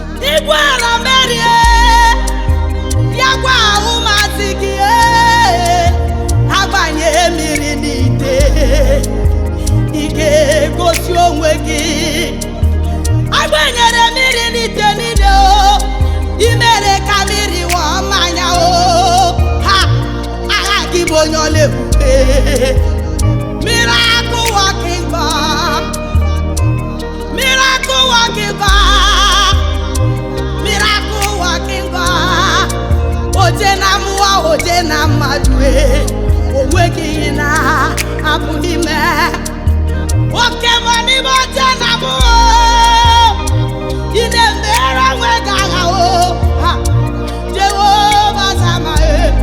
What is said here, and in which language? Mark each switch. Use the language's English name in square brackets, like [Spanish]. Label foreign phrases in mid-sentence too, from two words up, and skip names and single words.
[Igbo] Ị gwara Mary, e, ya gwa ụmụazị gị, e, ha gbanye mmiri n'ite. Ị ga-egosi onwe gị. Agbenyere mmiri n'ite niile o, i mere ka mmiri ghọọ mmanya o. Ha! Agha gị bụ onye ọla ebube. [English] Miracle working God. Miracle working God. Miracle working God. [Igbo] Oje na mmụọ, oje na mmadụ, e. O nweghị ihe na-apụghị ime. Oke mmụọ n'ime oche na mụ, o. Ị na-emere onwe gị agha, o. Ha. Jehova Sama, e.